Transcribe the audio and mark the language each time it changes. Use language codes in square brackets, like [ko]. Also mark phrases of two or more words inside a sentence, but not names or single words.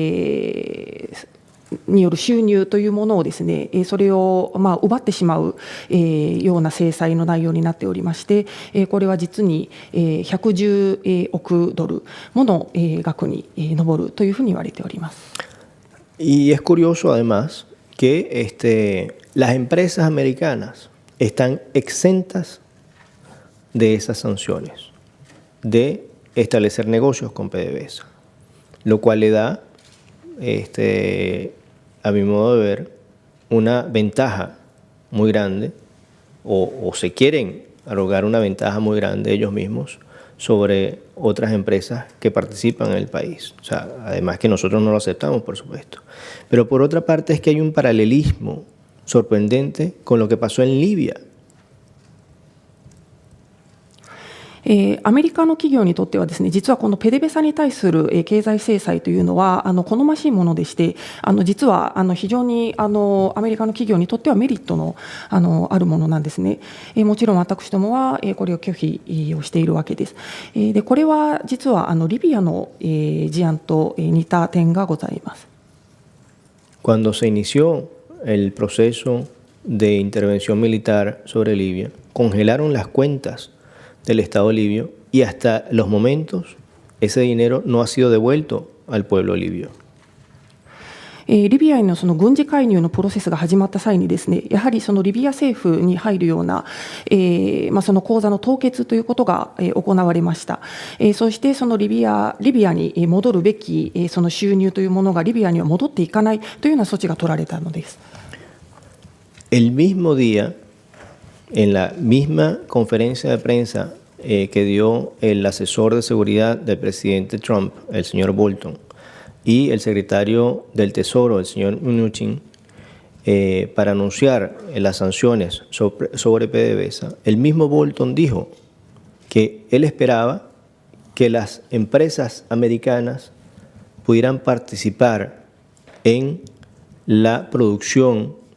[ja] による収入というものをですね、それを奪ってしまうような制裁の内容になっておりまして、これは実に110億ドルもの額に上るというふうに言われております。 [es] Y es curioso además que las empresas americanas están exentas de esas sanciones, de establecer negocios con PDVSA, lo cual le da, a mi modo de ver, una ventaja muy grande, o se quieren arrogar una ventaja muy grande ellos mismos sobre otras empresas que participan en el país. O sea, además que nosotros no lo aceptamos, por supuesto. Pero por otra parte es que hay un paralelismo sorprendente con lo que pasó en Libia. [ja] アメリカの企業にとってはですね、実はこのペデベサに対する経済制裁というのは好ましいものでして、実は非常にアメリカの企業にとってはメリットのあるものなんですね。もちろん私どもはこれを拒否をしているわけです。でこれは実はリビアの事案と似た点がございます。 [es] Cuando se inició el proceso de intervención militar sobre Libia, congelaron las cuentas del Estado libio y hasta los momentos ese dinero no ha sido devuelto al pueblo libio. [ja] リビアへのその軍事介入のプロセスが始まった際にですね、やはりそのリビア政府に入るような、その口座の凍結ということが行われました。そしてそのリビアに戻るべきその収入というものがリビアには戻っていかないというような措置が取られたのです。 [es] El mismo día, en la misma conferencia de prensa que dio el asesor de seguridad del presidente Trump, el señor Bolton, y el secretario del Tesoro, el señor Mnuchin, para anunciar las sanciones sobre PDVSA, el mismo Bolton dijo que él esperaba que las empresas americanas pudieran participar en la producción